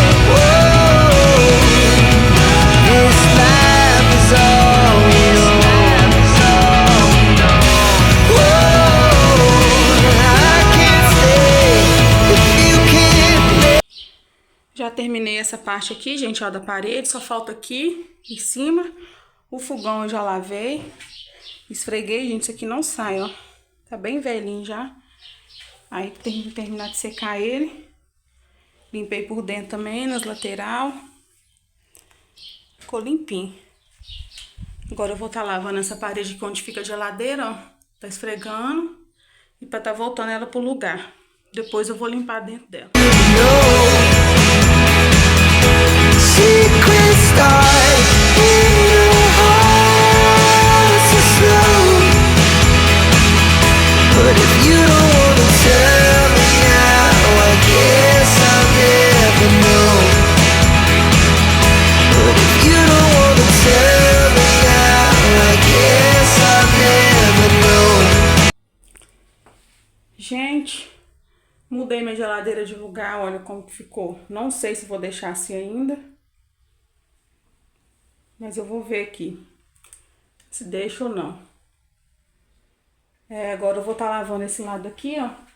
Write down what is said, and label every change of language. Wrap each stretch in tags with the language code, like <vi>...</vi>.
<en>Whoa, this life is all we know. Whoa, I can't stay if you can't play.</en> <pt>Já terminei essa parte aqui, gente, ó, da parede. Só falta aqui, em cima. O fogão eu já lavei. Esfreguei, gente, isso aqui não sai, ó. Tá bem velhinho já. Aí tem que terminar de secar ele. Limpei por dentro também, nas lateral. Ficou limpinho. Agora eu vou estar lavando essa parede aqui onde fica a geladeira, ó. Tá esfregando. E pra tá voltando ela pro lugar. Depois eu vou limpar dentro dela.</pt> <en>Secrets start in your heart so slow. But if you don't wanna tell me now, I guess I'll never know. But if you don't wanna tell me now, I guess I'll never know.</en> <pt>Mudei minha geladeira de lugar, olha como que ficou. Não sei se vou deixar assim ainda. Mas eu vou ver aqui se deixo ou não. Agora eu vou estar lavando esse lado aqui, ó.</pt>